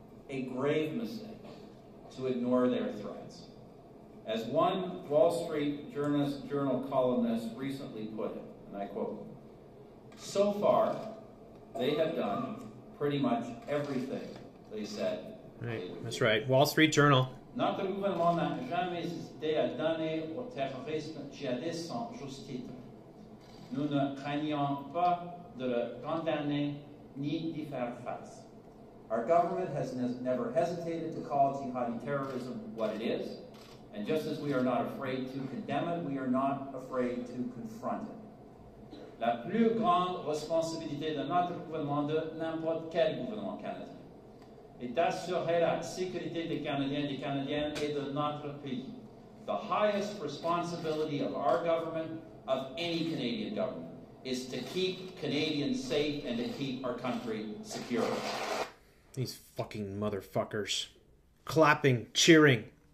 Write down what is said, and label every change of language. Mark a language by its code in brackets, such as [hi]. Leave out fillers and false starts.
[en] a grave mistake to ignore their threats. As one Wall Street Journal columnist recently put it, and I quote, "So far, they have done pretty much everything they said." Right, that's right. Wall Street Journal. [fr] Notre gouvernement n'a jamais hésité à donner au terrorisme djihadiste son juste titre. Nous ne craignons pas de le condamner ni d'y faire face. [en] Our government has never hesitated to call jihadi terrorism what it is, and just as we are not afraid to condemn it, we are not afraid to confront it. [fr] La plus grande responsabilité de notre gouvernement, de n'importe quel gouvernement canadien, est d'assurer la sécurité des Canadiens et des Canadiennes et de notre pays. [en] The highest responsibility of our government, of any Canadian government, is to keep Canadians safe and to keep our country secure. These fucking motherfuckers. Clapping, cheering.